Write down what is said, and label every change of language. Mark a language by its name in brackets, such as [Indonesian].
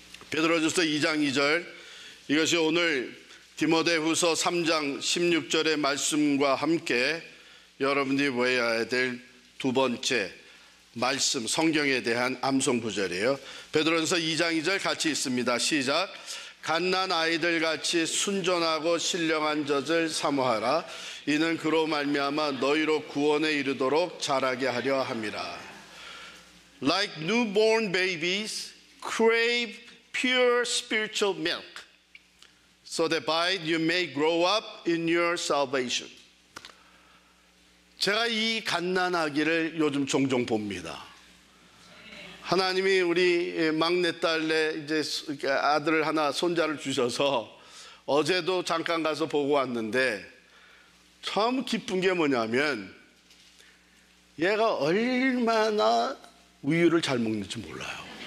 [Korean] 베드로전서 2장 2절, 이것이 오늘 디모데후서 3장 16절의 말씀과 함께 여러분들이 외워야 될 두 번째 말씀, 성경에 대한 암송 구절이에요. 베드로전서 2장 2절 같이 있습니다. 시작. 갓난 아이들 같이 순전하고 신령한 젖을 사모하라. 이는 그로 말미암아 너희로 구원에 이르도록 자라게 하려 함이라. [English] Like newborn babies, crave pure spiritual milk, so that by it you may grow up in your salvation. [Korean] 제가 이 갓난아기를 요즘 종종 봅니다. 하나님이 우리 막내딸에 이제 아들 하나, 손자를 주셔서 어제도 잠깐 가서 보고 왔는데 참 기쁜 게 뭐냐면 얘가 얼마나 우유를 잘 먹는지 몰라요.